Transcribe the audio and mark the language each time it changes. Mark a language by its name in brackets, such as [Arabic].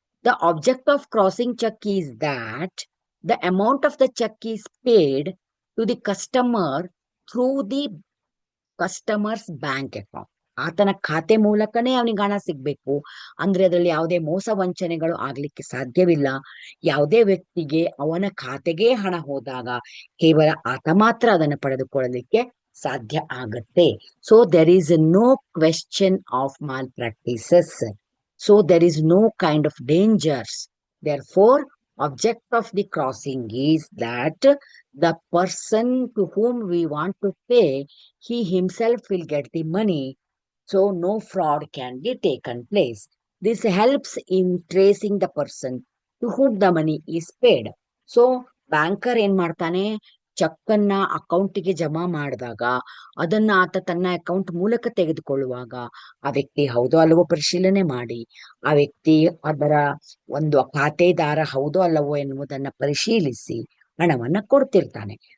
[English] The object of crossing check is that the amount of the check is paid to the customer through the customer's bank account. [Kannada] ಆತನ ಖಾತೆ ಮೂಲಕನೇ ಅವನಿಗೆ ಹಣ ಸಿಗ್ಬೇಕು. ಅಂದ್ರೆ ಅದರಲ್ಲಿ ಯಾವುದೇ ಮೋಸ ವಂಚನೆಗಳು ಆಗ್ಲಿಕ್ಕೆ ಸಾಧ್ಯವಿಲ್ಲ. ಯಾವುದೇ ವ್ಯಕ್ತಿಗೆ ಅವನ ಖಾತೆಗೆ ಹಣ ಹೋದಾಗ ಕೇವಲ ಆತ ಮಾತ್ರ ಅದನ್ನು ಪಡೆದುಕೊಳ್ಳಲಿಕ್ಕೆ ಸಾಧ್ಯ ಆಗತ್ತೆ. [English] So there is no question of malpractices. So there is no kind of dangers. Therefore, object of the crossing is that the person to whom we want to pay, he himself will get the money, so no fraud can be taken place. This helps in tracing the person to whom the money is paid. So [Kannada] banker ಏನ್ ಮಾಡ್ತಾನೆ, check ಅನ್ನ ಅಕೌಂಟಿಗೆ ಜಮಾ ಮಾಡಿದಾಗ ಅದನ್ನ ಆತ ತನ್ನ account ಮೂಲಕ ತೆಗೆದುಕೊಳ್ಳುವಾಗ ಆ ವ್ಯಕ್ತಿ ಹೌದೋ ಅಲ್ಲವೋ ಪರಿಶೀಲನೆ ಮಾಡಿ, ಆ ವ್ಯಕ್ತಿ ಅದರ ಒಂದು ಖಾತೆದಾರ ಹೌದೋ ಅಲ್ಲವೋ ಎನ್ನುವುದನ್ನ ಪರಿಶೀಲಿಸಿ ಹಣವನ್ನ ಕೊಡ್ತಿರ್ತಾನೆ.